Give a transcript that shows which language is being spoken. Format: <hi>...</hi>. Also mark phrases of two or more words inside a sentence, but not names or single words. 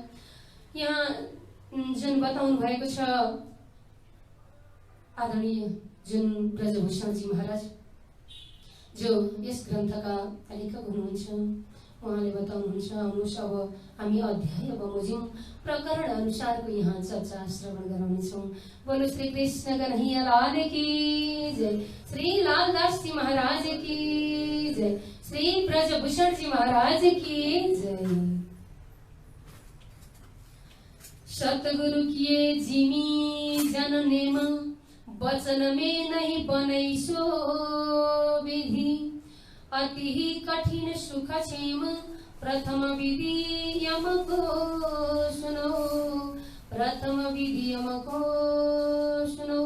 <ne>यहाँ जुन बताउनु भएको छ आदरणीय जुन ब्रजभूषणजी महाराज जो यस ग्रन्थका लेखक हुनुहुन्छ, उहाँले बताउनुहुन्छ आउनुहोस् अब हामी अध्याय बमोजिम प्रकरण अनुसारको यहाँ चर्चा श्रवण गराउनेछौँ।</ne> <hi>बोलो श्री कृष्ण कन्हैया लाल की जय, श्री लालदास जी महाराज की जय, श्री ब्रजभूषण जी महाराज की जय। सतगुरु किए जिमी जन नेम वचन में नहीं बनै सो विधि, अति ही कठिन सुख क्षेम प्रथम विधि यम को सुनो, प्रथम विधि यम को सुनो।</hi>